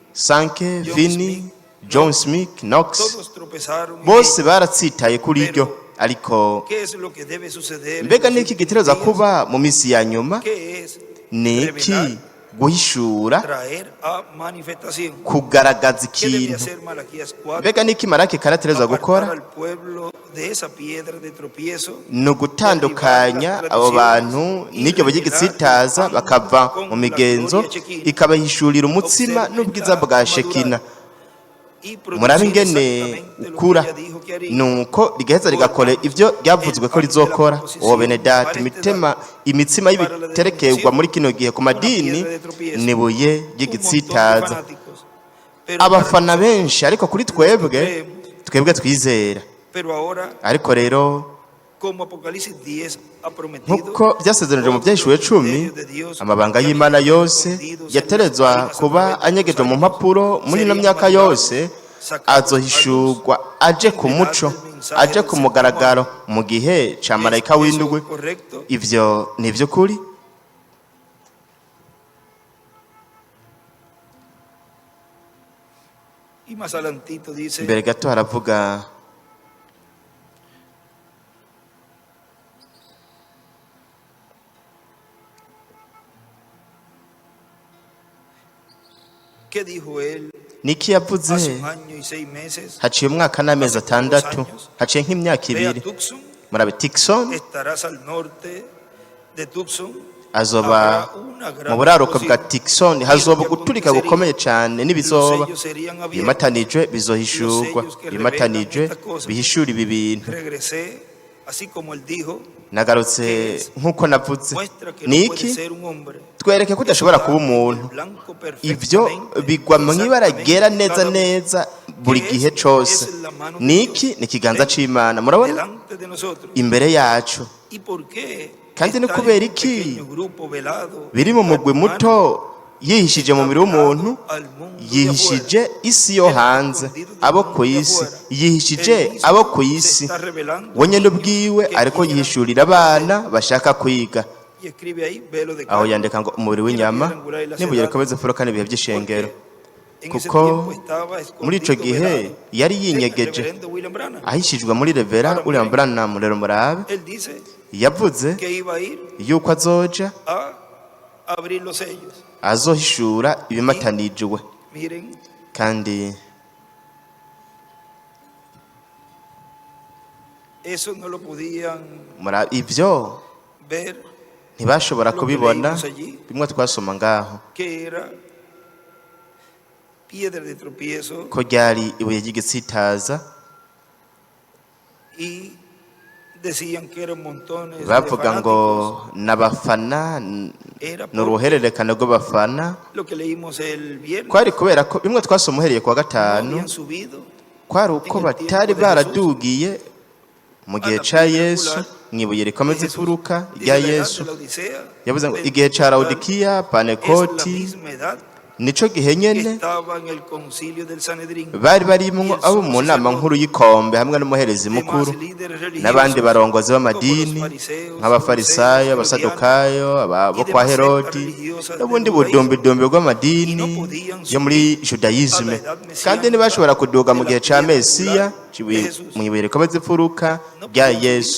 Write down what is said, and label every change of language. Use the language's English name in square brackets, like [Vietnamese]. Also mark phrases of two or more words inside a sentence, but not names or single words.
[Spanish] Sanke, John Finney, Smith, John Smith, Knox, todos tropezaron en [Rundi] bose [Spanish] ella. [Rundi] baratsitaye kuri ryo. Ariko [Spanish] ¿Qué es lo que debe suceder? [Rundi] mbega [Spanish] en [Rundi] ni [Spanish] los [Rundi] iki [Spanish] últimos [Rundi] gitegerezwa [Spanish] días? [Rundi] kuba mu minsi ya nyuma? [Spanish] ¿Qué es [Rundi] Ni iki? Guhishura, [Spanish] traer a manifestación? [Rundi] kugaragaza [Spanish] ¿Qué debe [Rundi] ikintu. [Spanish] hacer Malaquías 4? [Rundi] Mbega ni iki Maraki karategerezwa [Spanish] Apartar [Rundi] gukora? [Spanish] al pueblo de esa piedra de tropiezo, [Rundi] Ni ugutandukanya abo bantu n'iryo buye ry'igitsitaza bakava mu migenzo, ikabahishurira umutsima n'ubwiza bwa Shekina. [Spanish] y [Rundi] Murabe [Spanish] producir [Rundi] ingene [Spanish] exactamente lo que [Rundi] ukura, [Spanish] ella dijo que haría. [Rundi] nuko rigaheza rigakora ibyo ryavuzwe ko rizokora. Uwo bene data, imitsima y'ibiterekegwa muri kino gihe ku madini ni ibuye [Spanish] Un [Rundi] ry'igitsitaza. [Spanish] montón de fanáticos. Pero [Rundi] Abafana [Spanish] para [Rundi] benshi, ariko kuri twebwe twizera. [Spanish] pero ahora, [Rundi] Ariko rero [Spanish] como Apocalipsis 10 ha prometido, [Rundi] nk'uko byasezeranijwe mu byahishuwe 10, amabanga y'Imana yose yaterezwa kuba anyegejwe mu mpapuro muri ino myaka yose, azohishurwa aje ku muco, aje ku mugaragaro mu gihe ca marayika w'indwi. [Spanish] correcto. [Rundi] Ivyo ni ivy'ukuri. [Spanish] Y más adelantito dice, [Rundi] Mbere gato haravuga [Spanish] ¿qué dijo él [Rundi] niki yavuze [Spanish] hace un año y 6 meses? [Rundi] haciye umwaka n'amezi atandatu, haciye nk'imyaka [Spanish] Ve a [Rundi] ibiri. Tucson, Murabe Tucson [Spanish] estarás al norte de Tucson. [Rundi] azoba [Spanish] Habrá una gran [Rundi] mu buraruko bwa [Spanish] explosión. [Rundi] Tucson, hazoba guturika gukomeye cyane n'ibizoba. [Spanish] Los sellos serían abiertos. [Rundi] Bimatanijwe bizohishurwa, bimatanijwe bihishura ibi bintu. [Spanish] Regresé, así como él dijo, [Rundi] Nagarutse nk'uko navuze. [Spanish] muestra que no puede [Rundi] Niki [Spanish] ser un hombre. [Rundi] twereke ko udashobora kuba umuntu. [Spanish] Blanco [Rundi] Ibyo [Spanish] perfectamente, [Rundi] bigwa mu ibara ryera neza [Spanish] cada vez [Rundi] neza buri gihe cyose. Niki ni ikiganza c'Imana, murabona [Spanish] delante de nosotros. [Rundi] imbere yacu. [Spanish] ¿Y por qué? [Rundi] Kandi ni [Spanish] está [Rundi] kubera [Spanish] en un [Rundi] iki [Spanish] pequeño grupo velado, [Rundi] biri mu mugwi muto yihishije mu mubiri w'umuntu, [Spanish] al mundo de [Rundi] yihishije [Spanish] afuera? [Rundi] isi yo hanze, abo ku isi, yihishije abo ku isi. [Spanish] Se está revelando [Rundi] We nyine ubwiwe ariko yihishurira abana bashaka kwiga. [Spanish] y escribe ahí, velo de [Rundi] Aho [Spanish] carne. [Rundi] yandika ngo umubiri w'inyama n'ibuye rikomeza imfuruka n'ibihe by'ishengero. [Spanish] En ese [Rundi] Kuko [Spanish] tiempo estaba [Rundi] muri ico [Spanish] escondido, [Rundi] gihe [Spanish] velado, [Rundi] yari [Spanish] el [Rundi] yinyegeje, [Spanish] reverendo William Branham. [Rundi] ahishijwe muri Revera William Branham. Rero murabe [Spanish] Él dice [Rundi] yavuze [Spanish] que iba a ir [Rundi] yuko azoja [Spanish] a abrir los sellos. [Rundi] azohishura ibimatanijwe. [Spanish] Miren, [Rundi] Kandi [Spanish] eso no lo podían [Rundi] ibyo [Spanish] ver, [Rundi] ntibashobora kubibona, [Spanish] leímos allí. [Rundi] bimwe twasoma ngaho [Spanish] que era piedra de tropiezo [Rundi] ko ryari ibuye ry'igitsitaza [Spanish] y decían que eran montones de [Rundi] bavuga ngo [Spanish] fanáticos. [Rundi] n'abafana [Spanish] Era [Rundi] ni uruhererekane rw'abafana. [Spanish] lo que leímos el viernes. [Rundi] Kwari kubera ko bimwe twasoma uhereye kuwa [Spanish] No [Rundi] gatanu, [Spanish] habían subido [Rundi] kwari uko batari baradugiye mu gihe ca Yesu mwibuye rikomeza imfuruka rya Yesu. Yavuze ngo igihe ca Laodikiya, Panekoti, nico gihe nyene bari barimwo abo mu nama nkuru y'ikombe hamwe n'umuherezi mukuru n'abandi barongozi b'amadini nk'abafarisayo, abasadukayo, abo kwa Herodi n'ubundi budumbidumbi bw'amadini yo muri Judayisme, kandi ntibashobora kuduga mu gihe ca Mesiya mu ibuye rikomeza imfuruka rya Yesu.